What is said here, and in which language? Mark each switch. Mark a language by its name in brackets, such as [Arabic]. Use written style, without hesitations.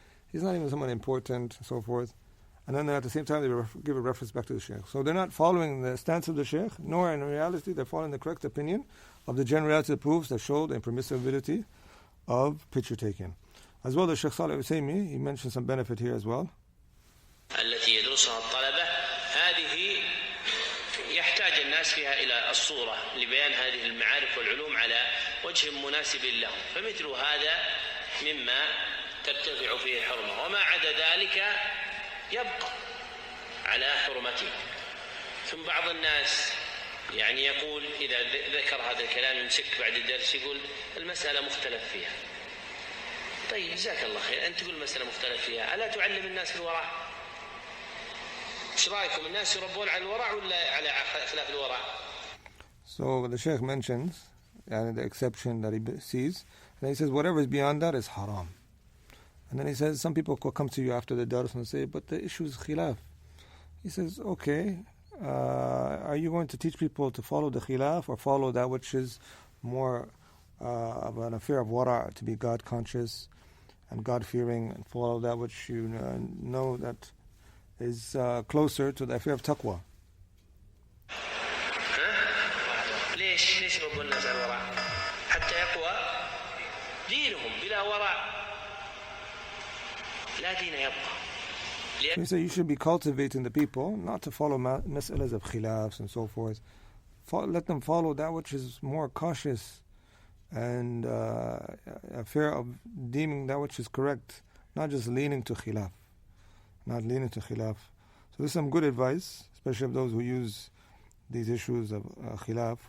[English] He's not even someone important and so forth. And then at the same time they give a reference back to the Shaykh. So they're not following the stance of the Shaykh, nor in reality they're following the correct opinion of the generality of the proofs that show the impermissibility of picture taking. As well as Shaykh Salih al-Uthaymeen, he mentioned some benefit here as well. [Arabic] التي يدرسها الطلبة هذه يحتاج الناس فيها إلى الصورة لبيان هذه المعارف والعلوم على وجه مناسب لهم، فمثل هذا مما ترتفع فيه الحرمة، وما عدا ذلك يبقى على حرمته. ثم بعض الناس يقول إذا ذكر هذا الكلام يمسك بعد الدرس يقول المسألة مختلف فيها. طيب جزاك الله خير، أنت تقول المسألة مختلف فيها، ألا تعلم الناس الوراء؟ ايش رايكم الناس يربون على الورع ولا على خلاف الورع؟ [English] So the Shaykh mentions the exception that he sees, and he says whatever is beyond that is haram. And then he says some people will come to you after the dars and say, but the issue is khilaf. He says, okay, are you going to teach people to follow the khilaf or follow that which is more of an affair of wara', to be God conscious and God fearing, and follow that which you know that is closer to the affair of taqwa? [Arabic] ليش يربون الناس على الورع؟ حتى يقوى دينهم بلا ورع لا دين يبقى. [English] He said you should be cultivating the people not to follow mas'alas of khilafs and so forth. Let them follow that which is more cautious and affair of deeming that which is correct, not just leaning to khilaf. So this is some good advice, especially of those who use these issues of khilaf.